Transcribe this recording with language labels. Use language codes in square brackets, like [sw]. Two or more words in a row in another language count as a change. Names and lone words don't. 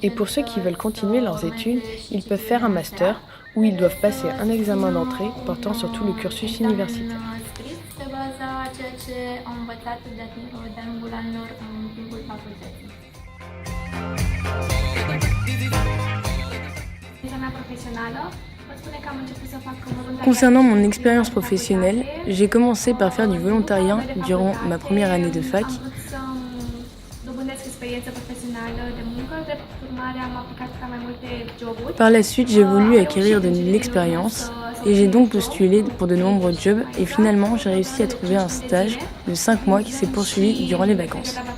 [fr] Et pour ceux qui veulent continuer leurs études, ils peuvent faire un master où ils doivent passer un examen d'entrée portant sur tout le cursus universitaire. [ro] Scris pe baza ceea ce au învățat de-a lungul anilor în timpul facultății. [fr] Concernant mon expérience professionnelle, j'ai commencé par faire du volontariat durant ma première année de fac. Par la suite, j'ai voulu acquérir de l'expérience et j'ai donc postulé pour de nombreux jobs et finalement j'ai réussi à trouver un stage de 5 mois qui s'est poursuivi durant les vacances.